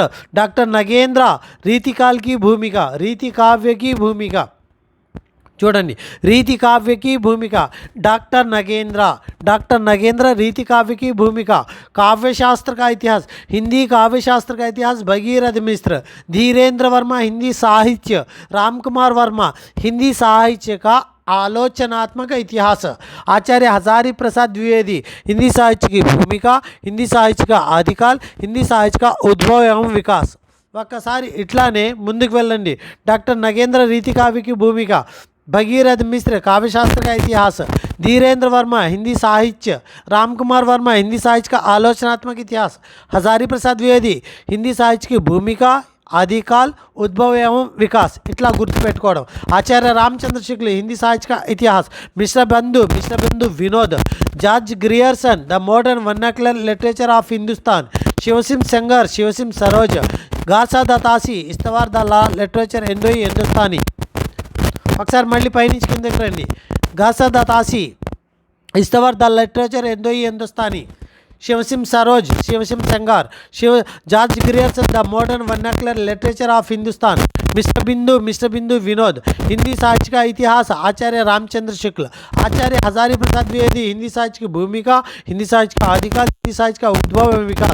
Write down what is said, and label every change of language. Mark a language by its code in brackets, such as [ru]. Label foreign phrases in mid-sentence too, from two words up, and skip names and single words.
[hi] डॉक्टर नगेंद्र रीति काव्य की भूमिका చూడండి, रीति काव्य की भूमिका, डॉक्टर नगेंद्र रीति काव्य की भूमिका, काव्य शास्त्र का इतिहास, हिंदी काव्य शास्त्र का इतिहास, भगीरथ मिश्र। धीरेन्द्र वर्मा हिंदी साहित्य, रामकुमार वर्मा हिंदी साहित्य का आलोचनात्मक इतिहास, आचार्य हजारी प्रसाद द्विवेदी हिंदी साहित्य की भूमिका, हिंदी साहित्य का आदिकाल, हिंदी साहित्य का उद्भव एवं विकास। [te] ఒక్కసారి ఇట్లానే ముందుకు వెళ్ళండి। [hi] डॉक्टर नगेंद्र रीति काव्य की भूमिका, भगीरथ मिश्र काव्य शास्त्र का इतिहास, धीरेन्द्र वर्मा हिंदी साहित्य, रामकुमार वर्मा हिंदी साहित्य का आलोचनात्मक इतिहास, हजारी प्रसाद द्विवेदी हिंदी साहित्य की भूमिका, आदिकाल, उद्भव एवं विकास [te] ఇట్లా గుర్తుపెట్టుకోవడం। [hi] आचार्य रामचंद्र शुक्ल हिंदी साहित्य का इतिहास, मिश्र बिंदु विनोद, जॉर्ज ग्रियर्सन द मॉडर्न वर्नाक्युलर लिटरेचर ऑफ हिंदुस्तान, शिवसिम सेंगर सरोज, गासा दासी इस्तवार द लिटरेचर ఎందో హిందుస్థానీ। [te] ఒకసారి మళ్ళీ పైనుంచి కిందకి రండి। గాసా దాసి ఇస్తవార్ ద లిటరేచర్ ఎందో హిందుస్థానీ, [hi] शिवसिम सरोज सेंगार, जॉर्ज ग्रियर्सन द मॉडर्न वर्नाक्युलर लिटरेचर ऑफ हिंदुस्तान, मिश्र बिंदु विनोद हिंदी साहित्य का इतिहास, आचार्य रामचंद्र शुक्ल। आचार्य हजारी प्रसाद द्विवेदी हिंदी साहित्य की भूमिका, हिंदी साहित्य का आदिकाल, हिंदी साहित्य का उद्भव एवं विकास।